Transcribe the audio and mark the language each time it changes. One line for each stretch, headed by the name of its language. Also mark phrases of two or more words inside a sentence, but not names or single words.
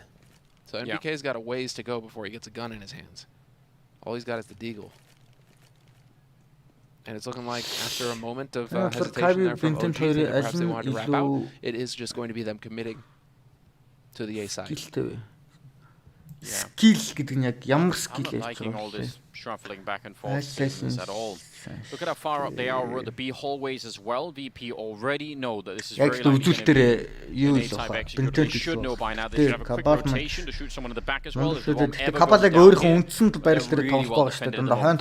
English: So NBK's got a ways to go before he gets a gun in his hands. All he's got is the deagle. And it's looking like after a moment of hesitation there from OG, perhaps they wanted to wrap out, it is just going to be them committing to the A side.
Mongolian: Skill гэдэг нь яг ямар skill
English: I'm not liking all this shuffling back and forth business at all. Look at how far up they are with the B hallways as well. VP already know that this is very likely going to be an A-type execute. They should know by now. They should have a quick rotation to shoot someone in the back as well. If the bomb ever goes down here, really well defended in the bomb.